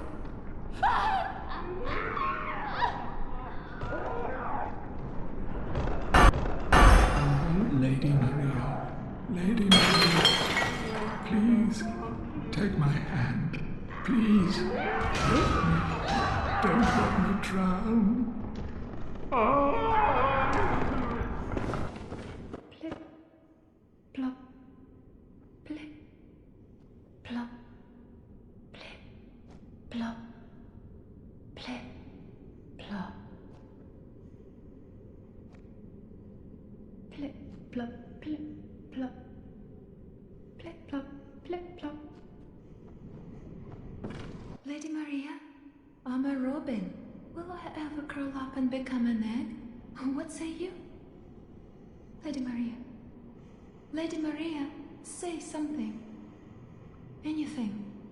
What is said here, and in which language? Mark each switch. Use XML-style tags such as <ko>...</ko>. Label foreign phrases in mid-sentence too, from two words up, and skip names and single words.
<en>Lady Maria, Lady Maria, please take my hand. Please help me. Don't let me drown. Plip, plop, plip, plop, plip, plop, plip, plop. Plip, plop, plip, plop. Plip, plop, plip, plop. Lady Maria, I'm a robin. Will I ever curl up and become an egg? What say you? Lady Maria. Lady Maria, Say something. Anything.</en>